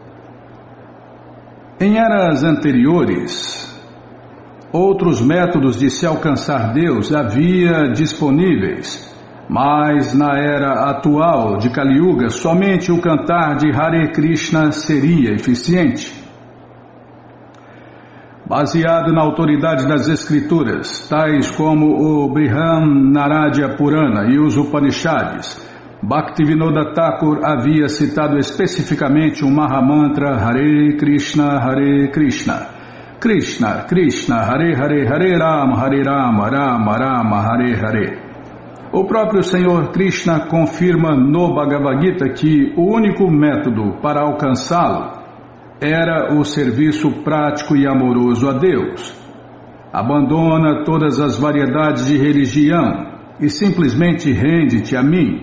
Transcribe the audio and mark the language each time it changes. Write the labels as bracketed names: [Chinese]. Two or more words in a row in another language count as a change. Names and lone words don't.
[Portuguese] Em eras anteriores, outros métodos de se alcançar Deus havia disponíveis, mas na era atual de Kali Yuga, somente o cantar de Hare Krishna seria eficiente. Baseado na autoridade das escrituras, tais como o Brihannaradya Purana e os Upanishads, Bhaktivinoda Thakur havia citado especificamente o Mahamantra [Sanskrit] Hare Krishna, Krishna Krishna, Hare Hare, Hare Rama, Rama Rama, Hare Hare. [Portuguese] O próprio Senhor Krishna confirma no Bhagavad Gita que o único método para alcançá-lo era o serviço prático e amoroso a Deus. Abandona todas as variedades de religião e simplesmente rende-te a mim.